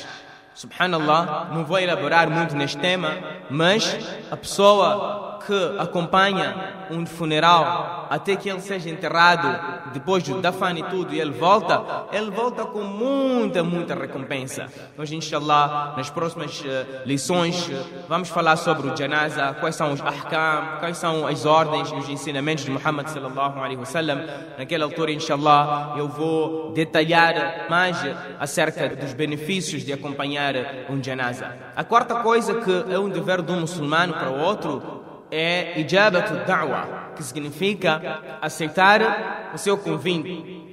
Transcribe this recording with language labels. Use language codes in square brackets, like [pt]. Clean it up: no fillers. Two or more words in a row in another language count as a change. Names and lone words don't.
[pt] Subhanallah, não vou elaborar muito neste tema, mas a pessoa que acompanha um funeral até que ele seja enterrado, depois do dafan e tudo, e ele volta com muita recompensa. Hoje, inshallah, nas próximas lições, vamos falar sobre o janaza, quais são os ahkam, quais são as ordens e os ensinamentos de Muhammad [ar] صلى الله عليه وسلم. [pt] Naquela altura, inshallah, eu vou detalhar mais acerca dos benefícios de acompanhar um janaza. A quarta coisa que é um dever de um muçulmano para o outro é [ar] إجابة الدعوة, [pt] que significa aceitar o seu convite.